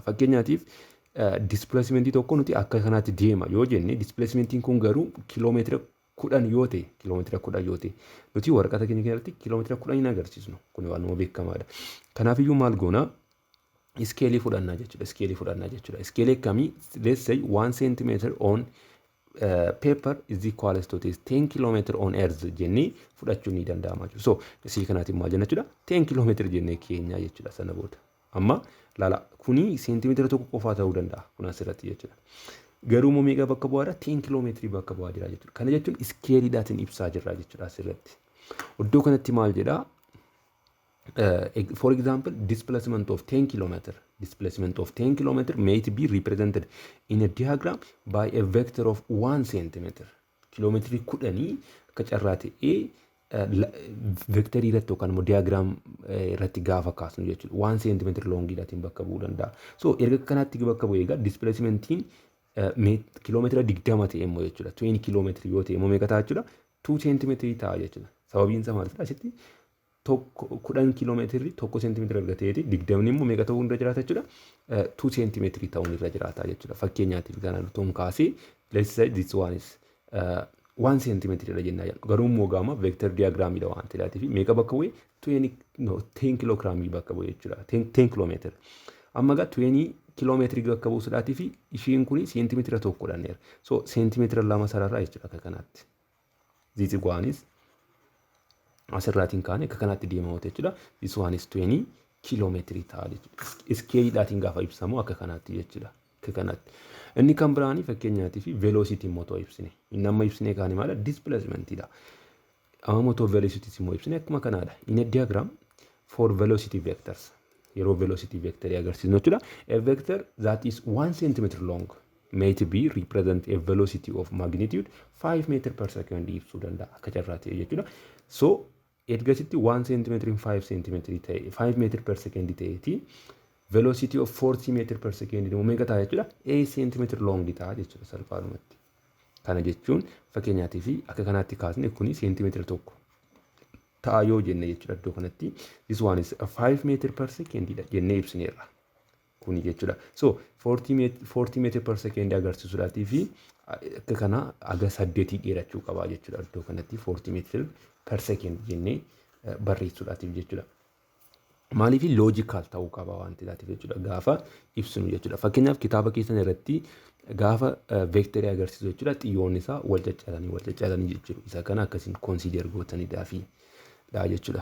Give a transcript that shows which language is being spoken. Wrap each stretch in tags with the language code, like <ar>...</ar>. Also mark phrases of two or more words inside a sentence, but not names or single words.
<om>Fakkeenyaatiif displacement tokko nuti akka kanaatti deema yoo jenne displacementiin kun garuu kiiloomeetira 10 yoo ta'e kiiloomeetira 10 yoo ta'e nuti waraqata keenya keessatti kiiloomeetira 10 hin agarsiisnu. Kun waan nama beekamaadha. Kanaaf iyyuu maal goona? Iskeelii fudhannaa jechuudha. Iskeelii fudhannaa jechuudha. Iskeelii akkamii?</om> <en>Let's say 1 centimeter on paper is equals to this 10 kilometer on earth</en> <om>jennee fudhachuun ni danda'ama jechuudha. So isii kanaatiin maal jenna jechuudha 10 kilometer jennee keenya jechuudha sana booda. Amma laala kuni seentimeetira tokko qofaa ta'uu danda'a kun asirratti jechuudha. Garuu immoo meeqa bakka bu'aadha 10 kilomeetirii bakka bu'aa jira jechuudha. Kana jechuun iskeeliidhaatiin ibsaa jirra jechuudha asirratti. Iddoo kanatti maal jedhaa?</om> <en>For example, displacement of 10 kilometer may be represented in a diagram by a vector of 1 centimeter.</en> <om>Kilomeetrii kudhanii akka carraa ta'ee vektarii irratti yookaan immoo diagram irratti gaafa kaasnu jechuudha. 1 centimeter longiidhaatiin bakka bu'uu danda'a. So erga kanaatti bakka bu'ee egaa displacementiin kilomeetira 20 ta'e immoo jechuudha. 20 kilomeetiri yoo ta'e immoo meeqa ta'a jechuudha? 2 centimeetirii ta'a jechuudha. Sababiin isaa maalidha? Asitti 10 kilomeetirii 1 centimeetira erga ta'eeti 20 immoo meeqa ta'uu irra jiraata jechuudha? 2 centimeetirii ta'uu irra jiraata jechuudha. Fakkeenyaatiif kanaan utuun kaasee</om> <en>let's say this one is</en> <om>1 centimeetiri irra jennaa jedhu. Garuu immoo gaama vector diagraamiidha waan ta'eef meeqa bakka bu'ee 10 kiloogiraamii bakka bu'ee jechuudha. 10 kilomeetira. Amma egaa 20 kilomeetirii bakka buusuudhaatii fi ishiin kun seentimeetira tokkodha neera. So seentimeetira lama sararraa jechuudha akka kanaatti.</om> <en>This one is</en> <om>asirraatiin kaane akka kanaatti deemamu jechuudha.</om> <en>This one is</en> <om>20 kilomeetirii ta'a jechuudha. Iskeeliidhaatiin gaafa ibsamu akka kanaatti jechuudha. Akka kanaatti. Inni kan biraanii fakkeenyaatii fi velocity mootoo ibsine. Inni amma ibsine kaane maala displacementidha. Amma mootoo velocity immoo ibsine akkuma kanaadha.</om> <en>In a diagram for velocity vectors.</en> <om>Yeroo velocity vector agarsiisnu jechuudha.</om> <en>A vector that is 1 centimeter long may be represent a velocity of magnitude 5 meter per second</en> <om>ibsuu danda'a akka carraa ta'e jechuudha.</om> <en>So ergasitti 1 centimeter 5 centimeter ta'e 5 meter per second ta'eeti velocity of 40 meter per second</en> <om>immoo meeqa ta'a jechuudha? 8</om> <en>centimeter long</en> <om>ta'a jechuudha salphaadhumatti. Kana jechuun fakkeenyaatiif akka kanaatti kaasne kuni centimeter tokko ta'a yoo jenne jechuudha iddoo kanatti.</om> <en>This one is 5 meter per second</en> <om>jennee ibsineerra. Kuni jechuudha. So 40</om> <en>meter per second</en> <om>agarsiisuudhaatii fi akka kana aga 8 dheerachuu qabaa jechuudha iddoo kanatti 40</om> <en>meter per second</en> <om>jennee barreessuudhaatiif jechuudha. Maaliif loojikaal ta'uu qaba waan ta'eef jechuudha gaafa ibsinu jechuudha. Fakkeenyaaf kitaaba keessan irratti gaafa vektarii agarsiisu jechuudha xiyyoonni isaa wal caccalanii jechuudha. Isa kana akkasiin consider gootanidhaa fi dha jechuudha.</om>